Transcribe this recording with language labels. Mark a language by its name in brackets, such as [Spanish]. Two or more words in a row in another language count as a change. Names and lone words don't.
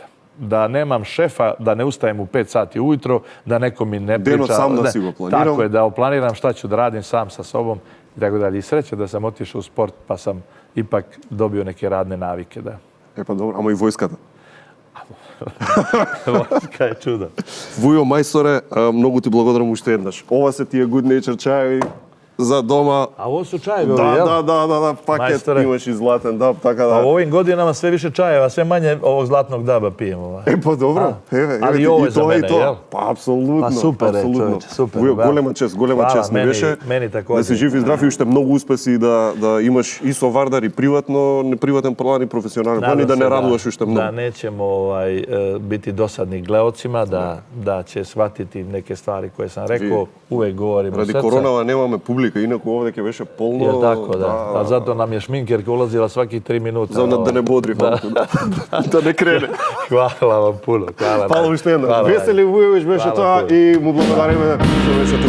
[Serbian] Da nemam šefa, da ne ustajem u 5 sati ujutro, da neko mi ne priča. [Macedonian] Sam da si go planiram. [Serbian] Tako je, da planiram šta ću da radim sam sa sobom i tako dalje. I sreća da sam otišao u sport pa sam ipak dobio neke radne navike. Da. Pa dobro, [Macedonian] ама и војската. Войска е чудо. Вујо мајсторе, многу ти благодарам уште еднаш. Ова се тие good nature чаеви за дома. [Serbian] А ово су чаеви, [Macedonian] да, да, пакет Мајсторе. имаш и златен даб, така да. [Serbian] А у овим годинама sve više čajeva, sve manje ovog zlatnog daba pijemo. [Macedonian] Па добро, еве, [Serbian] ali i ovo je za [Macedonian] тоа [Serbian] mene, [Macedonian] и тоа. [Serbian] jel? [Macedonian] Па апсолутно. Па супер е, апсолутно. човече, супер. Вујо, Браво. голема чест ми беше. Мени Да [Serbian] такоđer. [Macedonian] си жив и здрав и уште многу успеси да имаш и со Вардар и приватно, неприватен план и професионален план и да не радуваш уште многу. [Serbian] Da nećemo biti dosadni gleocima, da će shvatiti neke stvari koje sam rekao, uvek govorim od Ради srca. [Macedonian] коронава немаме публика, инаку овде ќе беше полно. [Serbian] Jel tako, da. A zato nam je šminkerka ulazila svaki 3 minuta. [Macedonian] За да не бодри фалко, да не крене. [Serbian] Hvala vam puno, hvala. [Macedonian] Фала уште еднаш. [Serbian] Hvala. [Macedonian] Весели Вујовиќ беше [Serbian] Hvala [Macedonian] тоа [Serbian] puno. [Macedonian] и му благодариме што беше тука.